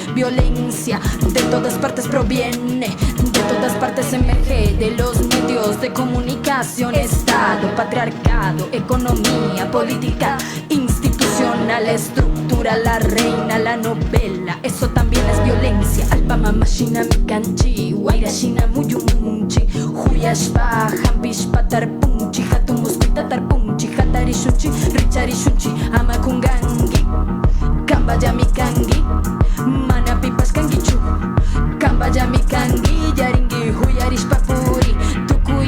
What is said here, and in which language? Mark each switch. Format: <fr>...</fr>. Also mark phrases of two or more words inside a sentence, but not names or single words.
<es>Violencia de todas partes proviene, de todas partes emerge, de los medios de comunicación, Estado, patriarcado, economía, política, institucional, estructura, la reina, la novela, eso también es violencia.</es> <qu>Alpama mashina mikanchi, wairashina muyumunchi, huyashpa, hampishpa tarpunchi, hatumuskuita tarpunchi, hatarishunchi, richarishunchi, amakungangi, kambaya mikangi, manapipas kangichu, kambaya mikangi, yaringi, huyarishpa puri,</qu>